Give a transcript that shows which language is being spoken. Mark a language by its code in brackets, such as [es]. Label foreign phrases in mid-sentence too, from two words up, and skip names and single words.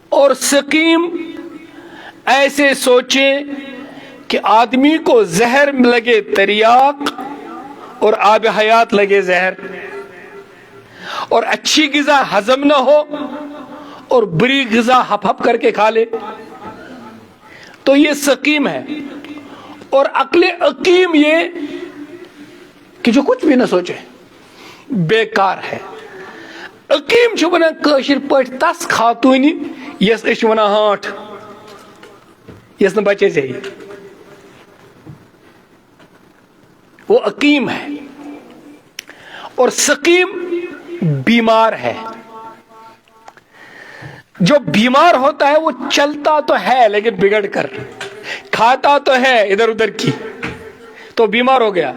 [ur] اور سقیم ایسے سوچیں کہ آدمی کو زہر لگے تریاق اور آب حیات لگے زہر، اور اچھی غذا ہضم نہ ہو اور بری غذا ہپ ہپ کر کے کھا لے، تو یہ سقیم ہے۔ اور عقل عقیم یہ کہ جو کچھ بھی نہ سوچے، بیکار ہے۔ [ks] عقیم چھُ ونان کٲشِر پٲٹھۍ تس خاتوٗنہِ یس أسۍ چھِ ونان ہانٹ، یس نہٕ بچے ژےٚ یی، [ur] وہ عقیم ہے۔ اور سقیم بیمار ہے۔ جو بیمار ہوتا ہے وہ چلتا تو ہے لیکن بگڑ کر، کھاتا تو ہے ادھر ادھر کی، تو بیمار ہو گیا۔